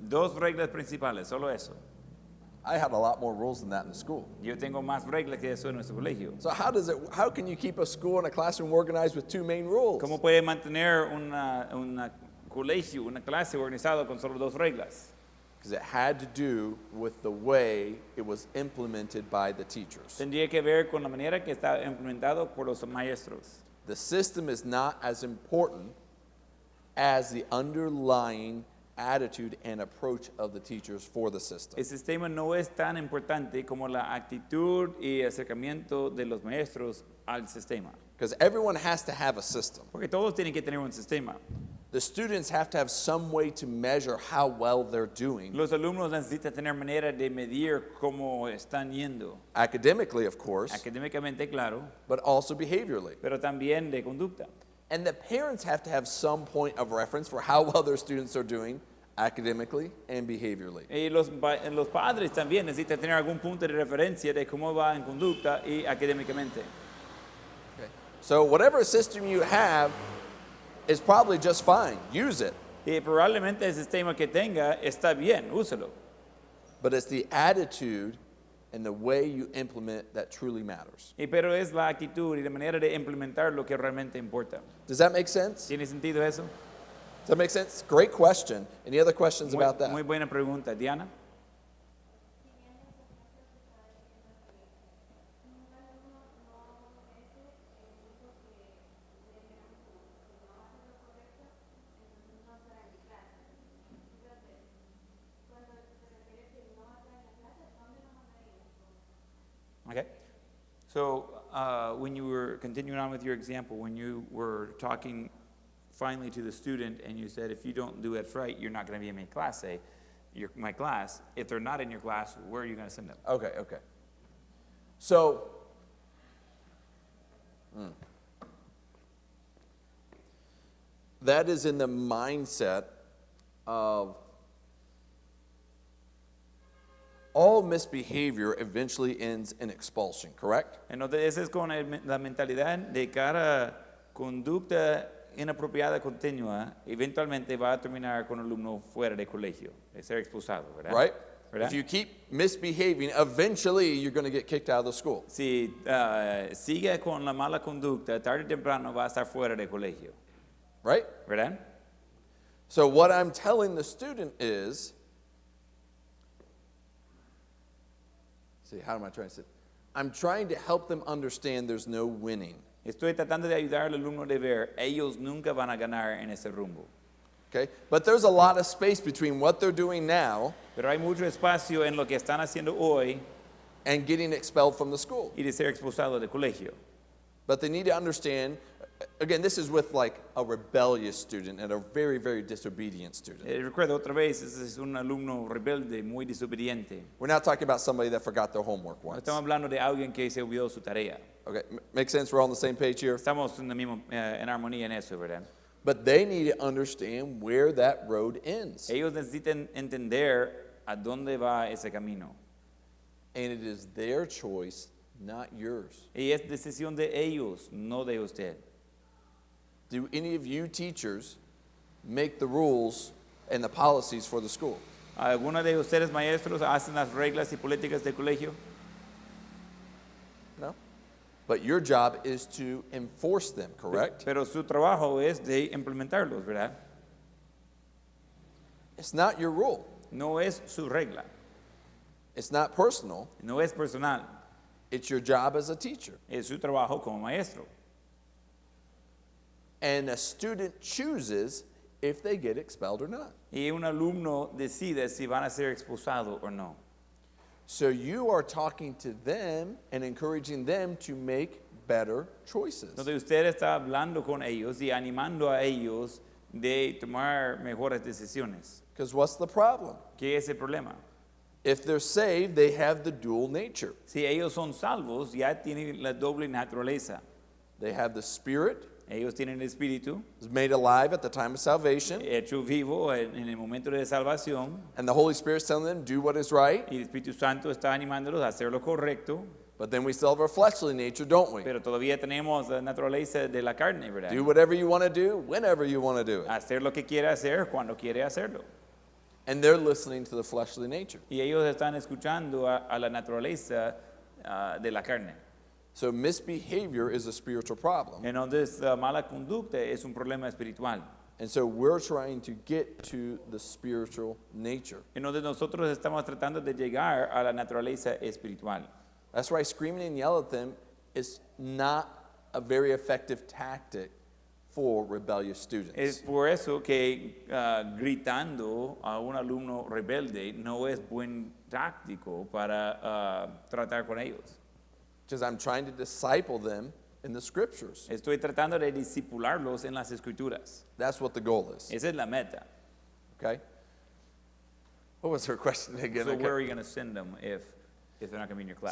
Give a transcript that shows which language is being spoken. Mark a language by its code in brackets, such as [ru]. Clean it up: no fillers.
[es] 2 reglas principales, solo eso. [en] I had a lot more rules than that in the school. [es] Yo tengo más reglas que eso en nuestro colegio. [en] So how can you keep a school and a classroom organized with 2 main rules? [es] ¿Cómo puede mantener una colegio, una clase organizada con solo 2 reglas? [en] Because it had to do with the way it was implemented by the teachers. [es] Tendría que ver con la manera que está implementado por los maestros. [en] The system is not as important as the underlying attitude and approach of the teachers for the system. [es] El sistema no es tan importante como la actitud y acercamiento de los maestros al sistema. [en] Because everyone has to have a system. [es] Porque todos tienen que tener un sistema. [en] The students have to have some way to measure how well they're doing. [es] Los alumnos necesitan tener manera de medir cómo están yendo. [en] Academically, of course, [es] Académicamente, claro, [en] but also behaviorally. [es] pero también de conducta. [en] And the parents have to have some point of reference for how well their students are doing academically and behaviorally. [es] Y los padres también necesitan tener algún punto de referencia de cómo va en conducta y académicamente. [en] Okay. So whatever system you have is probably just fine. Use it. [es] Y probablemente el sistema que tenga está bien, úsalo. [en] But it's the attitude and the way you implement that truly matters. [es] Pero es la actitud y la manera de implementar lo que realmente importa. [en] Does that make sense? [es] ¿Tiene sentido eso? [en] Does that make sense? Great question. Any other questions [es] Muy, [en] about that? [es] muy buena pregunta. Diana. [en] Okay. So when you were continuing on with your example, when you were talking finally to the student and you said, if you don't do it right, you're not going to be in my class. If they're not in your class, where are you going to send them? Okay. So, that is in the mindset of all misbehavior eventually ends in expulsion, correct? [es] Entonces, esa es con la mentalidad de cada conducta inapropiada continua, eventualmente va a terminar con un alumno fuera de colegio, de ser expulsado, ¿verdad? [en] Right? [es] ¿Verdad? [en] If you keep misbehaving, eventually you're going to get kicked out of the school. [es] Si sigue con la mala conducta, tarde o temprano va a estar fuera de colegio, [en] Right? [es] ¿verdad? [en] So what I'm telling the student is, see, how am I trying to say? I'm trying to help them understand there's no winning. [es] Estoy tratando de ayudar al alumno de ver, ellos nunca van a ganar en ese rumbo. [en] Okay? But there's a lot of space between what they're doing now [es] Pero hay mucho espacio en lo que están haciendo hoy [en] and getting expelled from the school. [es] y de ser expulsado del colegio. [en] But they need to understand, again, this is with like a rebellious student and a very, very disobedient student. [es] Recuerdo otra vez, ese es un alumno rebelde, muy desobediente. [en] We're not talking about somebody that forgot their homework [es] No [en] once. [es] estamos hablando de alguien que se olvidó su tarea. [en] Okay, makes sense? We're all on the same page here? [es] Estamos en, en armonía en eso, ¿verdad? [en] But they need to understand where that road ends. [es] Ellos necesitan entender a dónde va ese camino. [en] And it is their choice, not yours. [es] Y es decisión de ellos, no de usted. [en] Do any of you teachers make the rules and the policies for the school? [es] ¿Algunos de ustedes maestros hacen las reglas y políticas del colegio? [en] No? But your job is to enforce them, correct? [es] Pero su trabajo es de implementarlos, ¿verdad? [en] It's not your rule. [es] No es su regla, [en] It's not personal. [es] no es personal, [en] It's your job as a teacher. [es] es su trabajo como maestro. [en] And a student chooses if they get expelled or not. [es] Y un alumno decide si van a ser expulsados o no. [en] So you are talking to them and encouraging them to make better choices. [es] Entonces usted está hablando con ellos y animando a ellos de tomar mejores decisiones. [en] Because what's the problem? [es] ¿Qué es el problema? [en] If they're saved, they have the dual nature. [es] Si ellos son salvos, ya tienen la doble naturaleza. [en] They have the Spirit, [es] Ellos tienen el espíritu [en] is made alive at the time of salvation, [es] hecho vivo en el momento de salvación, [en] and the Holy Spirit's telling them do what is right. [es] y el Espíritu Santo está animándolos a hacer lo correcto, [en] But then we still have our fleshly nature, don't we? [es] pero todavía tenemos la naturaleza de la carne, ¿verdad? [en] Do whatever you want to do, whenever you want to do it. [es] Hacer lo que quiere hacer cuando quiere hacerlo. [en] And they're listening to the fleshly nature. [es] Y ellos están escuchando a la naturaleza de la carne. [en] So misbehavior is a spiritual problem. [es] Entonces, la mala conducta es un problema espiritual. [en] And so we're trying to get to the spiritual nature. [es] Entonces, nosotros estamos tratando de llegar a la naturaleza espiritual. [en] That's why screaming and yelling at them is not a very effective tactic for rebellious [es] Es [en] students. [es] por eso que gritando a un alumno rebelde no es buen táctico para tratar con ellos. [en] Because I'm trying to disciple them in the scriptures. [es] Estoy tratando de discipularlos en las escrituras. [en] That's what the goal is. [es] Esa es la meta. [en] Okay? What was her question again? So Okay. where are you going to send them if they're not going to be in your class?